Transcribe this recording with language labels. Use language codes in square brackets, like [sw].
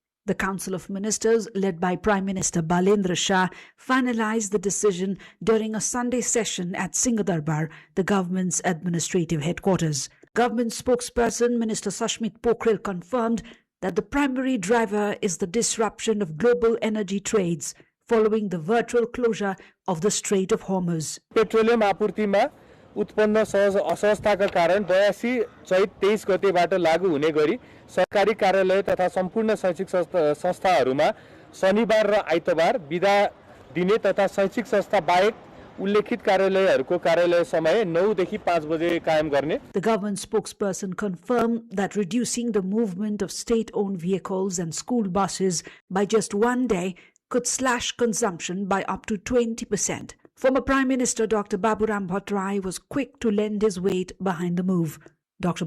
[en] The Council of Ministers, led by Prime Minister Balendra Shah, finalized the decision during a Sunday session at Singhadarbar, the government's administrative headquarters. Government spokesperson Minister Sashmit Pokhrel confirmed that the primary driver is the disruption of global energy trades following the virtual closure of the Strait of Hormuz. [ne] Petroleum आपूर्तिमा उत्पन्न असहजताका कारण 82 चैत 23 गतेबाट लागू हुने गरी सरकारी कार्यालय तथा सम्पूर्ण शैक्षिक संस्थाहरूमा शनिबार र आइतबार बिदा दिने तथा शैक्षिक संस्था बाहेक उल्लेखित कार्यालयहरूको कार्यालय समय 9 देखि 5 बजे कायम गर्ने. [en] The government spokesperson confirmed that reducing the movement of state-owned vehicles and school buses by just one day could slash consumption by up to 20%. Former Prime Minister Dr. Baburam Bhattarai was quick to lend his weight behind the move. Dr.